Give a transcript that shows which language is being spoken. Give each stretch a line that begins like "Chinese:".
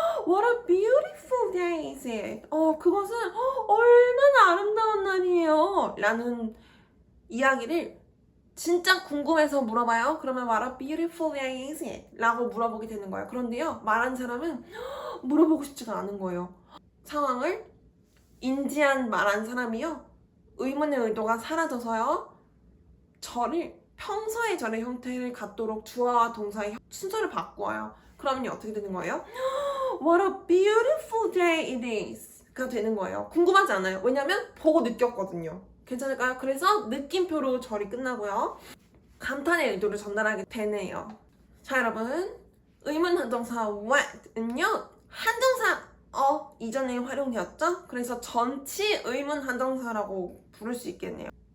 English: What a beautiful day is it?
Korean: 그것은 얼마나 아름다운 날이에요 라는 이야기를 진짜 궁금해서 물어봐요. 그러면
English: What a beautiful day is it?
Korean: 라고 물어보게 되는 거예요. 그런데요, 말한 사람은 물어보고 싶지가 않은 거예요. 상황을 인지한 말한 사람이요, 의문의 의도가 사라져서요, 평서의 절의 형태를 갖도록 주어와 동사의 순서를 바꿔요. 그러면 어떻게 되는 거예요?
English: What a beautiful day it is
Korean: 가 되는 거예요. 궁금하지 않아요. 왜냐면 보고 느꼈거든요. 괜찮을까요? 그래서 느낌표로 절이 끝나고요, 감탄의 의도를 전달하게 되네요. 자, 여러분, 의문 한정사 what은요, 한정사 이전에 활용되었죠? 그래서 전치 의문 한정사라고 부를 수 있겠네요.